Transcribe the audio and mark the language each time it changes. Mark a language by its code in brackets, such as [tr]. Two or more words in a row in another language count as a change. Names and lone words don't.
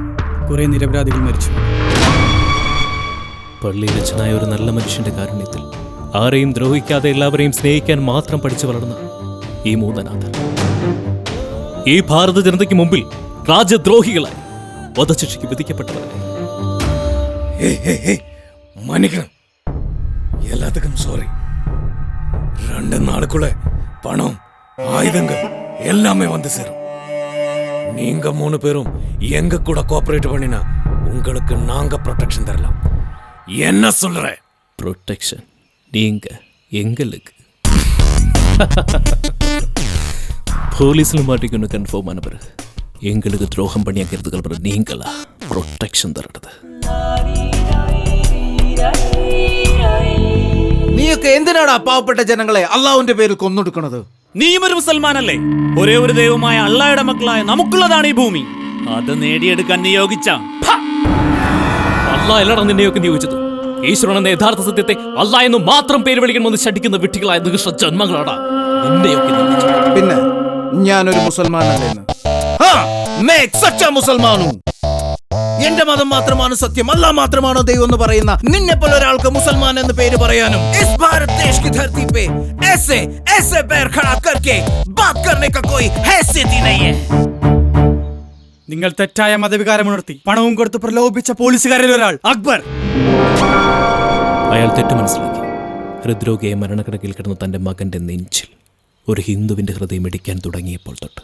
[ml] കുറെ നിരപരാധികൾ മരിച്ചു. പള്ളിയിലച്ഛനായ ഒരു നല്ല മനുഷ്യന്റെ കാരുണ്യത്തിൽ ആരെയും ദ്രോഹിക്കാതെ എല്ലാവരെയും സ്നേഹിക്കാൻ മാത്രം പഠിച്ചു വളർന്ന ഈ 3 അനാഥർ ഈ ഭാരത ജനതയ്ക്ക് മുമ്പിൽ രാജ്യദ്രോഹികളായി വധശിക്ഷയ്ക്ക് വിധിക്കപ്പെട്ടവരായി. [ta] மன்னிக்கணும், எல்லாத்துக்கும் சாரி. 2 நாளுக்குள்ள பணம், ஆயுதங்கள் எல்லாமே வந்து சேரும். நீங்க 3 பேரும் எங்க கூட கோஆபரேட் பண்ணினா உங்களுக்கு நாங்க ப்ரொடெக்ஷன் தரலாம். என்ன சொல்ற? ப்ரொடெக்ஷன் நீங்க எங்களுக்கு போலீஸ்ல மாட்டிக்கொண்டு கன்ஃபார்ம் ஆன பிறகு எங்களுக்கு துரோகம் பண்ணியாக்கிறதுக்கு அப்புறம் நீங்களா ப்ரொடெக்ஷன் தரது? [ml] നീയൊക്കെ എന്തിനാണ് പാവപ്പെട്ട ജനങ്ങളെ അള്ളാഹുവിന്റെ പേരിൽ കൊന്നൊടുക്കണത്? നീയും ഒരു മുസൽമാനല്ലേ? ഒരേ ഒരു ദൈവമായ അള്ളാഹയുടെ മക്കളായ നമുക്കുള്ളതാണ് ഈ ഭൂമി. അത് നേടിയെടുക്കാൻ നിയോഗിച്ച അള്ളാഹ് എല്ലാടാ നിന്നെയൊക്കെ നിയോഗിച്ചത്. ഈശ്വരൻ എന്ന യഥാർത്ഥ സത്യത്തെ അള്ളാഹ് എന്ന് മാത്രം പേര് വിളിക്കണമെന്ന് ശഠിക്കുന്ന വിട്ടികളായ നികൃഷ്ട ജന്മങ്ങളാടാ നിന്നെയൊക്കെ നിയോഗിച്ചത്. പിന്നെ ഞാനൊരു മുസൽമാനല്ലേന്ന്? എന്റെ മതം മാത്രമാണ് സത്യം, അല്ലാഹ് മാത്രമാണ് ദൈവം എന്ന് പറയുന്ന നിന്നെ പോലെ ഒരാൾക്ക് മുസൽമാൻ എന്ന് പേര് പറയാനും [hi] इस भारत देश की धरती पे ऐसे ऐसे पैर खड़ा करके बात करने का कोई हैसियत ही नहीं है. [ml] നിങ്ങൾ തെറ്റായ മതവികാരമുണർത്തി പണവും കൊടുത്ത് പ്രലോഭിപ്പിച്ച പോലീസുകാരിൽ ഒരാൾ അക്ബർ. അയാൾ തെറ്റു മനസ്സിലാക്കി. ഹൃദ്രോഗിയെ മരണക്കിടക്കിൽ കിടന്ന തന്റെ മകന്റെ നെഞ്ചിൽ ഒരു ഹിന്ദുവിന്റെ ഹൃദയം ഇടിക്കാൻ തുടങ്ങിയപ്പോൾ തൊട്ട്